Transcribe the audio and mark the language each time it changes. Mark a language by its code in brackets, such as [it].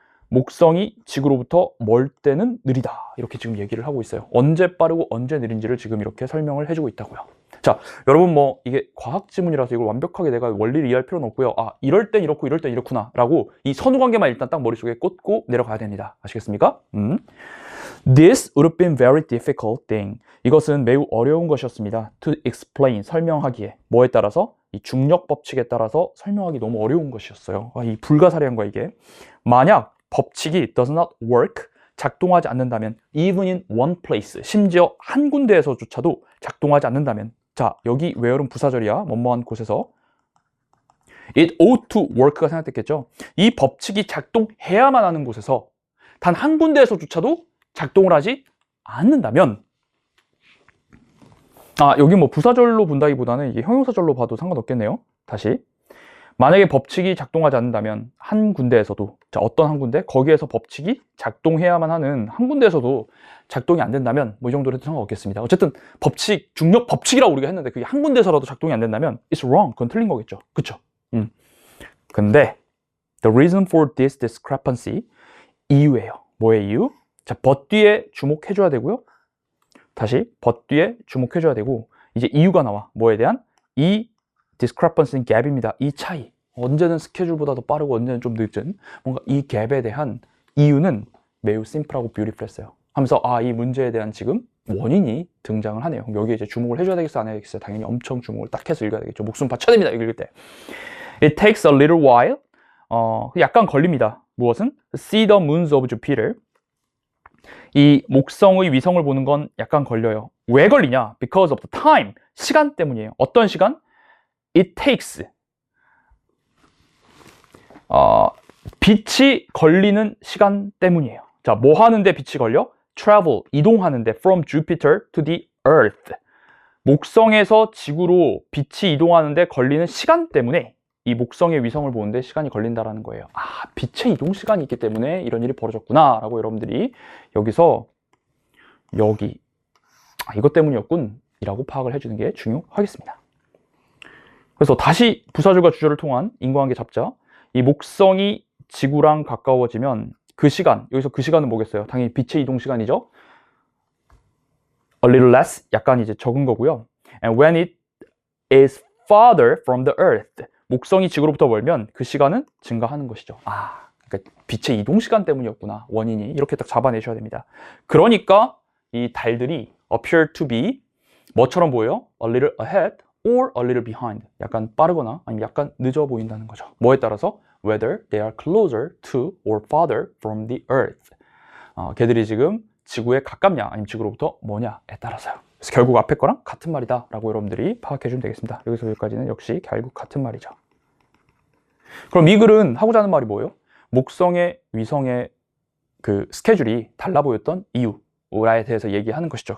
[ko] 목성이 지구로부터 멀 때는 느리다. 이렇게 지금 얘기를 하고 있어요. 언제 빠르고 언제 느린지를 지금 이렇게 설명을 해주고 있다고요. 자, 여러분 뭐 이게 과학 지문이라서 이걸 완벽하게 내가 원리를 이해할 필요는 없고요. 아, 이럴 땐 이렇고 이럴 땐 이렇구나 라고 이 선후관계만 일단 딱 머릿속에 꽂고 내려가야 됩니다. 아시겠습니까? [en] This would have been very difficult thing. [ko] 이것은 매우 어려운 것이었습니다. [en] To explain, [ko] 설명하기에. 뭐에 따라서? 이 중력 법칙에 따라서 설명하기 너무 어려운 것이었어요. 아, 이 불가사리한 거야 이게. 만약 법칙이 [en] does not work, [ko] 작동하지 않는다면 [en] even in one place, [ko] 심지어 한 군데에서조차도 작동하지 않는다면 자, 여기 where은 부사절이야. 뭐뭐한 곳에서 [en] it ought to work [ko] 가 생각됐겠죠. 이 법칙이 작동해야만 하는 곳에서 단 한 군데에서조차도 작동을 하지 않는다면 아, 여기 뭐 부사절로 본다기보다는 이게 형용사절로 봐도 상관없겠네요. 다시 만약에 법칙이 작동하지 않는다면 한 군데에서도 자, 어떤 한 군데? 거기에서 법칙이 작동해야만 하는 한 군데에서도 작동이 안 된다면 뭐 이 정도로 해도 상관없겠습니다. 어쨌든 법칙, 중력 법칙이라고 우리가 했는데 그게 한 군데에서라도 작동이 안 된다면 [en] it's wrong. [ko] 그건 틀린 거겠죠. 그쵸? 근데 [en] the reason for this discrepancy [ko] 이유예요. 뭐의 이유? 자, but 뒤에 주목해줘야 되고요. 다시 but 뒤에 주목해줘야 되고 이제 이유가 나와. 뭐에 대한? 이 discrepancy는 갭입니다. 이 차이. 언제는 스케줄보다 더 빠르고 언제는 좀 늦은 뭔가 이 갭에 대한 이유는 매우 심플하고 뷰티풀했어요. 하면서 아, 이 문제에 대한 지금 원인이 등장을 하네요. 여기에 이제 주목을 해줘야 되겠어 안 해야겠어요? 당연히 엄청 주목을 딱 해서 읽어야 되겠죠. 목숨 바쳐야 됩니다. 읽을 때. [en] It takes a little while. [ko] 약간 걸립니다. 무엇은? [en] See the moons of Jupiter. [ko] 이 목성의 위성을 보는 건 약간 걸려요. 왜 걸리냐? [en] Because of the time. [ko] 시간 때문이에요. 어떤 시간? [en] It takes. [ko] 빛이 걸리는 시간 때문이에요. 자, 뭐 하는데 빛이 걸려? [en] Travel, [ko] 이동하는데 [en] from Jupiter to the Earth. [ko] 목성에서 지구로 빛이 이동하는데 걸리는 시간 때문에 이 목성의 위성을 보는데 시간이 걸린다라는 거예요. 아, 빛의 이동 시간이 있기 때문에 이런 일이 벌어졌구나 라고 여러분들이 여기서 여기 이것 때문이었군 이라고 파악을 해주는 게 중요하겠습니다. 그래서 다시 부사절과 주절을 통한 인과관계 잡자. 이 목성이 지구랑 가까워지면 그 시간, 여기서 그 시간은 뭐겠어요? 당연히 빛의 이동 시간이죠. [en] A little less, [ko] 약간 이제 적은 거고요. [en] And when it is farther from the earth, [ko] 목성이 지구로부터 멀면 그 시간은 증가하는 것이죠. 아, 그러니까 빛의 이동 시간 때문이었구나. 원인이 이렇게 딱 잡아내셔야 됩니다. 그러니까 이 달들이 [en] appear to be [ko] 뭐처럼 보여요? [en] A little ahead or a little behind. [ko] 약간 빠르거나 아니면 약간 늦어 보인다는 거죠. 뭐에 따라서? [en] Whether they are closer to or farther from the earth. [ko] 걔들이 지금 지구에 가깝냐 아니면 지구로부터 뭐냐에 따라서요. 그래서 결국 앞에 거랑 같은 말이다 라고 여러분들이 파악해 주면 되겠습니다. 여기서 여기까지는 역시 결국 같은 말이죠. 그럼 이 글은 하고자 하는 말이 뭐예요? 목성의 위성의 그 스케줄이 달라 보였던 이유에 대해서 얘기하는 것이죠.